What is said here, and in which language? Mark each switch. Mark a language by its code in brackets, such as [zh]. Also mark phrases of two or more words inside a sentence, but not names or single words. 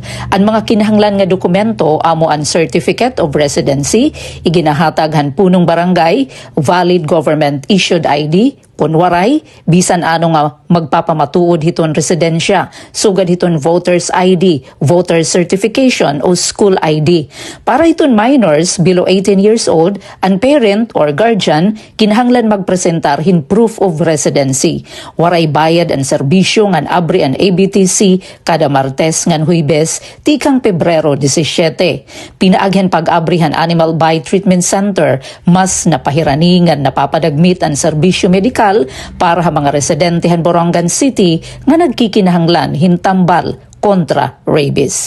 [war] Ang mga kinahanglan nga dokumento amo ang [en] Certificate of Residency, [war] iginahatag han punong barangay, [en] valid government issued ID, [war] kunwaray, bisan ano nga magpapamatuod hiton residensya, sugad hiton [en] voters ID, voter certification [war] o [en] school ID. [war] Para hiton [en] minors below 18 years old, [war] ang [en] parent or guardian [war] kinahanglan magpresentar hin [en] proof of residency. [war] Waray bayad ang serbisyo ngan abri ang ABTC kada Martes ngan Huwebes tikang Pebrero 17. Pinaaghan pag-abrihan Animal Bite Treatment Center mas napahirani ngan napapadagmit ang serbisyo medikal para ha mga residente han Borongan City nga nagkikinahanglan hintambal kontra rabies.